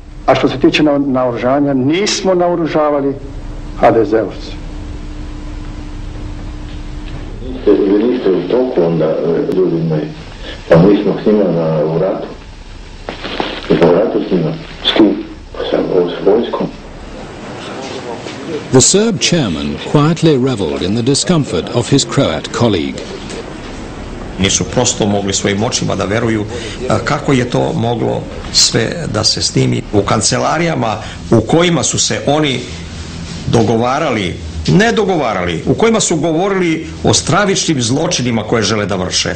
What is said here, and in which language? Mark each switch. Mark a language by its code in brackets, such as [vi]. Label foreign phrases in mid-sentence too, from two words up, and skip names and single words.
[sr] A što se tiče naoružanja, nismo naoružavali HDZ-ovci. Vi niste u toku onda, ljudi moji, pa mi smo s njima u ratu. Mi smo u ratu s njima. S kim? S vojskom. [en] The Serb chairman quietly reveled in the discomfort of his Croat colleague. [sr] Nisu prosto mogli svojim očima da veruju kako je to moglo sve da se snimi u kancelarijama u kojima su se oni dogovarali, ne dogovarali, u kojima su govorili o stravičnim zločinima koje žele da vrše.